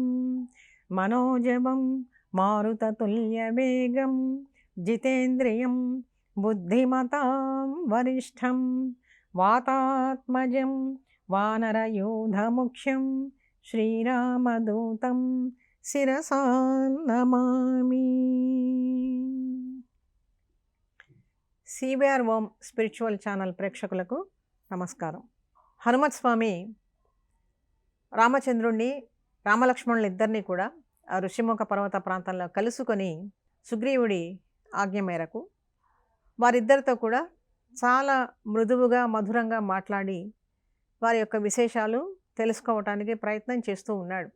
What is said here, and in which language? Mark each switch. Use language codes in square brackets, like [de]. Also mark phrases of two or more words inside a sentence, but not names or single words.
[sa] मनोजवं मारुततुल्यवेगं जितेन्द्रियं बुद्धिमतां वरिष्ठं वातात्मजं वानरयूथमुख्यं श्रीरामदूतं శిరసా నమామి. [te] సివిఆర్ ఓం స్పిరిచువల్ ఛానల్ ప్రేక్షకులకు నమస్కారం. హనుమత్ స్వామి రామచంద్రుణ్ణి రామలక్ష్మణులు ఇద్దరిని కూడా ఆ ఋషిముఖ పర్వత ప్రాంతంలో కలుసుకొని సుగ్రీవుడి ఆజ్ఞ మేరకు వారిద్దరితో కూడా చాలా మృదువుగా మధురంగా మాట్లాడి వారి యొక్క విశేషాలు తెలుసుకోవటానికి ప్రయత్నం చేస్తూ ఉన్నాడు.